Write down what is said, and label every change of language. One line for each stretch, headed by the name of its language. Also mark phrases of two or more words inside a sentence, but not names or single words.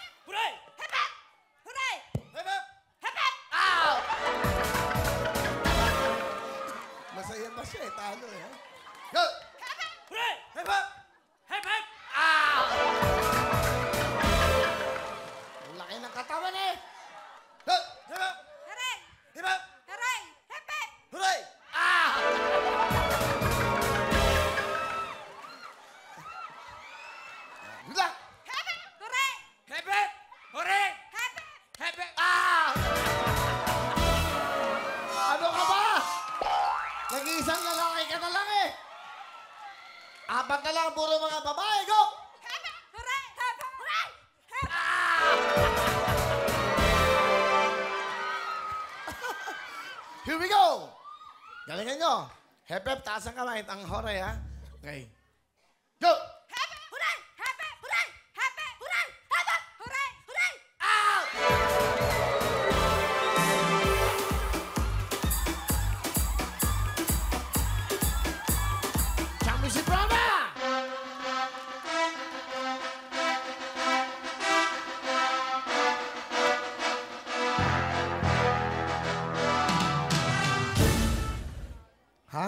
English: Hooray! Hep hep! Hooray! Hep hep! Hep hep! Ow!
Filipino: Masaya ba siya eh? Talo eh. Go!
English: Hep hep! Hooray! Hep hep! Hep hep! Ow!
Filipino: Ang laki ng katawan eh.
English: Go! Hep hep! Hooray! Hep hep! Hooray! Hep hep! Hooray! Ow! Good luck! Hep hep! Hooray! Hep hep! Hooray! Hep hep! Hep hep! Ow!
Filipino: Ano ka ba? Nag-iisang lalaki ka na lang eh. Apat na lang, puro mga babae.
English: Go! Hep hep! Hooray! Hep hep! Hooray! Hep hep! Here we go!
Filipino: Galingan nyo.
English: Hep-hep,
Filipino: taas ang kamay. Ang hore, ha? Okay.
English: Go! Hep hep! Hooray! Hep hep! Hooray! Hep hep! Hooray! Hep hep! Hooray! Hooray! Ow! Championship round na! Ha?